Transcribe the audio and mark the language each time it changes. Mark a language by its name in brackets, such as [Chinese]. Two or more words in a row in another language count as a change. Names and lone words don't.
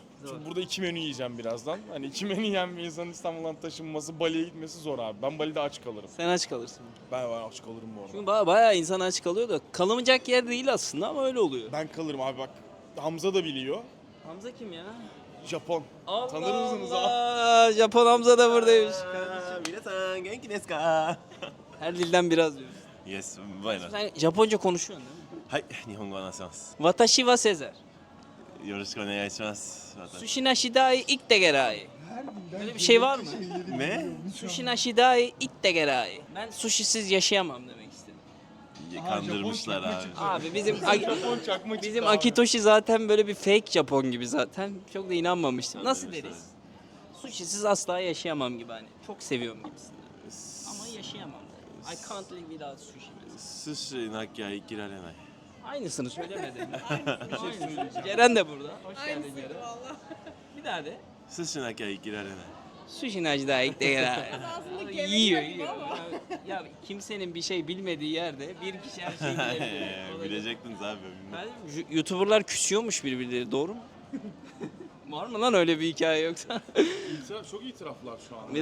[Turkish] Çünkü burada 2 menü yiyeceğim birazdan. Hani 2 menü yiyen bir insanın İstanbul'dan taşınması, Bali'ye gitmesi zor abi. Ben Bali'de aç kalırım. Sen aç kalırsın. Ben aç kalırım bu arada. Çünkü bayağı insan aç kalıyor da kalamayacak yer değil aslında ama öyle oluyor. Ben kalırım abi bak. Hamza da biliyor. Hamza kim ya? Japon. Allah Tanır mısınız Allah. Japon Hamza da buradaymış. [Japanese] 皆さん元気ですか？ [Turkish] Her dilden biraz diyor. [English] Yes, bueno. [Turkish] Sen Japonca konuşuyorsun değil mi? [Japanese] はい、日本語を話せます。 Watashi wa Sezer. よろしくお願いします。私 Sushi nashi dai itte gerai. [Turkish] Böyle bir şey var mı? [Japanese] ね？ Sushi nashi dai itte gerai. [Turkish] Ben sushisiz yaşayamam demek istedim. Kandırmışlar abi. Abi bizim Japon çakma çıktı bizim abi. Akitoshi zaten böyle bir fake Japon gibi zaten. Çok da inanmamıştım. Nasıl deriz? Sushisiz asla yaşayamam gibi hani. Çok seviyorum gibisinden. Ama yaşayamam. [English] I can't live without sushi. [Turkish] mesela. [Japanese] 寿司なきゃ生きられない。 [Turkish] Aynısını söylemedim. Aynısını. Ceren de burada. Hoş geldin Ceren. Bir daha de. [Japanese] 寿司なきゃ生きられない。 [Turkish] Sushi nacda yiyor. Ya kimsenin bir şey bilmediği yerde bir kişi her şeyi bilebilir. Bilecektiniz abi. YouTuber'lar küsüyormuş birbirleri doğru mu? Var mı lan öyle bir hikaye yoksa? Çok itiraflar şu an.